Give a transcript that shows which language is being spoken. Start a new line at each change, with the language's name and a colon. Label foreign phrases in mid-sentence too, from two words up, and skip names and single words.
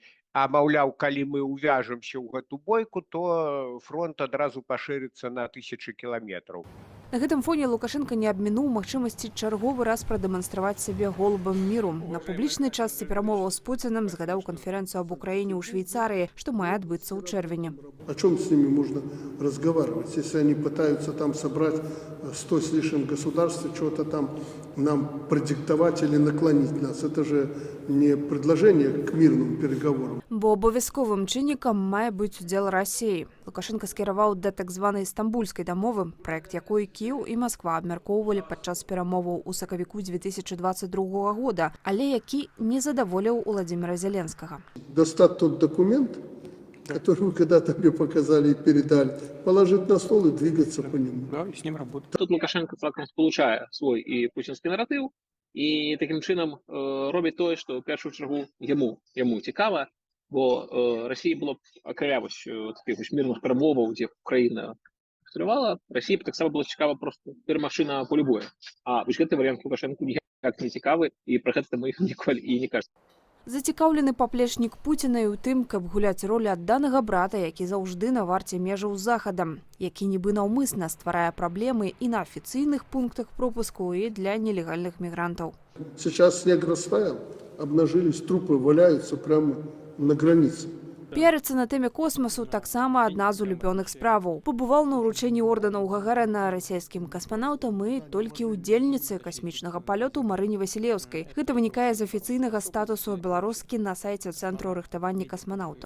Belarusian: А, маўляў, калі мы ўвяжемся ў гэту бойку, то фронт адразу пашырыцца на 1000 кіламетраў. На гэтым фоне Лукашенко не абмінуў магчымасці чарговы раз прадэманстраваць сябе голубам міру. На публічнай частцы перамоваў з Пуціным згадаў канферэнцыю аб Украіне ў Швейцарыі, што мае адбыцца ў чэрвені.
Russian: О чем с ними можно разговаривать, если они пытаются там собрать 100 с лишним государств, что-то там нам продиктовать или наклонить нас? Это же не предложение к мирным переговорам.
Belarusian: Бо абавязковым чыннікам мае быць удзел Расіі. Лукашенко скіраваў да так званай стамбульскай дамовы, праект якой Кіеў і Масква абмяркоўвалі падчас перамоваў у сакавіку 2022 года, але які не задаволіў Уладзіміра Зеленскага.
Russian: Достать тот документ, который вы когда-то мне показали и передали, положить на стол и двигаться по нему. Да, и с ним работать.
Belarusian: Тут Лукашенко цалкам сполучае свой і пуцінскі наратыў, і такім чынам робіць тое, што ў першую чаргу яму цікава, бо Расіі было б акрамя такіх мірных перамоваў, дзе Украіна стрывала, Расіі б таксама было цікава просто перамагчы на полі бою. А вось гэты варыянт Лукашенку ніяк не цікавы, і пра гэта мы ніколі і не кажам. Зацікаўлены паплечнік Пуціна і ў тым, каб гуляць ролю адданага брата, які заўжды на варце межаў з Захадам, які нібы наўмысна стварае праблемы і на афіцыйных пунктах пропуску, і для нелегальных мігрантаў.
Russian: Сейчас снег растаял, обнажились трупы, валяются прямо на границе.
Belarusian: Піарыцца на тэме космасу таксама адна з улюбёных справаў. Пабываў на ўручэнні ордэнаў Гагарына расійскім касманаўтам і толькі ўдзельніцы касмічнага палёту Марыне Васілеўскай. Гэта вынікае з афіцыйнага статусу беларускі на сайце Цэнтру рыхтавання касманаўтаў.